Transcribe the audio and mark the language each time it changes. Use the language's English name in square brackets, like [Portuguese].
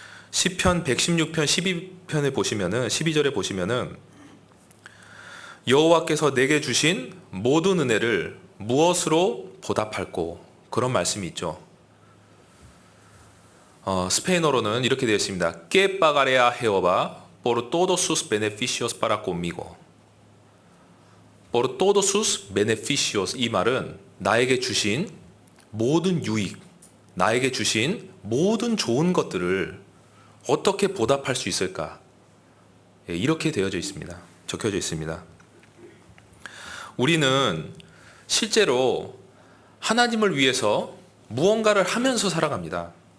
[Korean] 시편 116편 12편에 보시면은 12절에 보시면은 여호와께서 내게 주신 모든 은혜를 무엇으로 보답할꼬, 그런 말씀이 있죠. 스페인어로는 이렇게 되어 있습니다. [Spanish] Que pagaré a Jehová por todos sus beneficios para conmigo. por todos sus beneficios. [Korean] 이 말은 나에게 주신 모든 유익, 나에게 주신 모든 좋은 것들을 어떻게 보답할 수 있을까? 이렇게 되어져 있습니다. 적혀져 있습니다. 우리는 실제로 하나님을 위해서 무언가를 하면서 살아갑니다.